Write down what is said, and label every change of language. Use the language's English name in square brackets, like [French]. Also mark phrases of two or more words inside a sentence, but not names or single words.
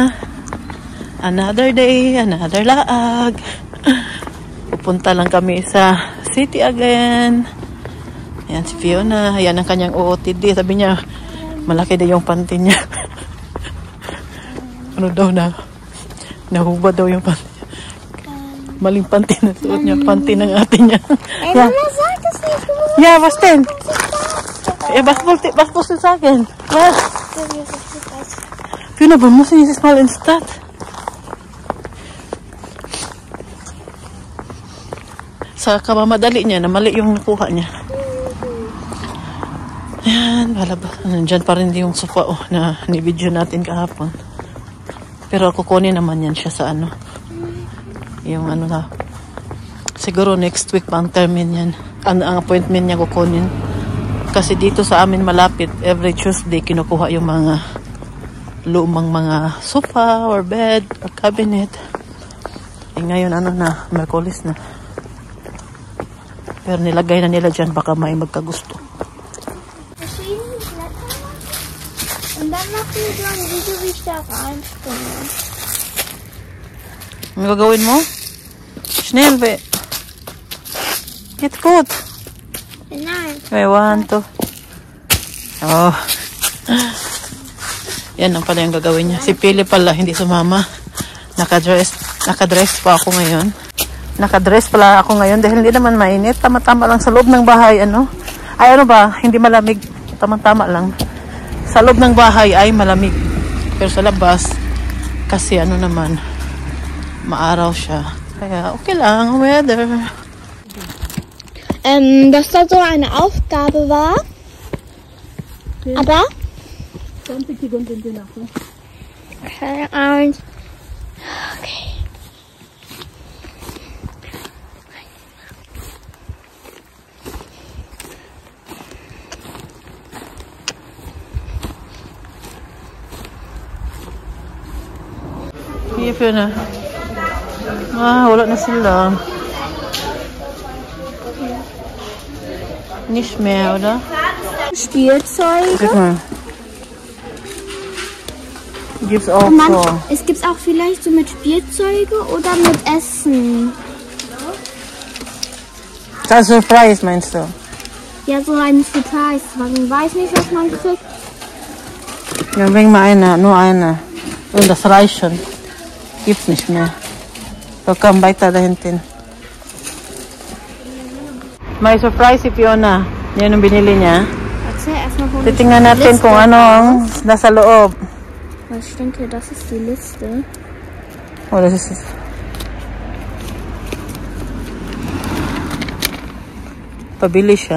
[English] Another day, another laag. [Filipino] Pupunta lang kami sa [English] city again. [Filipino] Ayan si Fiona. Ayan ang kanyang OOTD. Sabi niya, malaki na yung panty niya. Ano daw na? Nahubad daw yung panty niya. Maling panty na suot niya. Panty ng ate niya. [English] Yeah. Yeah, [German] was denn? Was musst du sagen? Was? Fiona, wir müssen dieses Mal ins Stadt. [Filipino] Sa kamamadali niya, na mali yung nakuha niya. Ayan, palabas. Nandyan pa rin yung sofa na ni-video natin kahapon. Pero kukunin naman yan siya sa ano. Yung ano na. Siguro [English] next week [Filipino] pa ang termin yan. Ang appointment niya kukunin. Kasi dito sa amin malapit, [English] every Tuesday [Filipino] kinukuha yung mga lumang mga [English] sofa or bed or cabinet. [Filipino] Eh ngayon ano na, Merkulis na. Pero nilagay na nila dyan, baka may magkagusto. [German] Und dann machen wir so ein Video, wie ich da reinspringe. [Filipino] Ano gagawin mo? [German] Schnell, be. [English] Get gut. [German] Nein. [English] Okay, 1, 2. Oh. [Filipino] Yan ang pala yung gagawin niya. Si Pili pala, hindi sumama. Nakadress pa ako ngayon. Nakadress pala ako ngayon dahil hindi naman mainit. Tama-tama lang sa loob ng bahay, ano. Ay, ano ba? Hindi malamig. Tama-tama lang. Sa loob ng bahay ay malamig. Pero sa labas, kasi ano naman, maaraw siya. Kaya okay lang, weather. [German] Dass da so eine Aufgabe war. Ja. Aber? [Filipino] 20 Sekunden din ako. [German] Okay, und... Okay. Hier für eine... [Filipino] Ah, wala na sila. [German] Nicht mehr, oder? Spielzeuge. Guck mal. Gibt's auch so. Es gibt auch vielleicht so mit Spielzeuge oder mit Essen. Das ist Surprise, meinst du? Ja, so ein Surprise. Man weiß nicht, was man kriegt. Dann bring mal eine, nur eine. Und das reicht schon. Gibt's nicht mehr. So, komm weiter da hinten. [Filipino] May surprise si Fiona. Yan ang binili niya. Titingnan natin kung ano ang nasa loob. [German] Ich denke, das ist die Liste. Oh, das ist es. [Filipino] Pabili siya.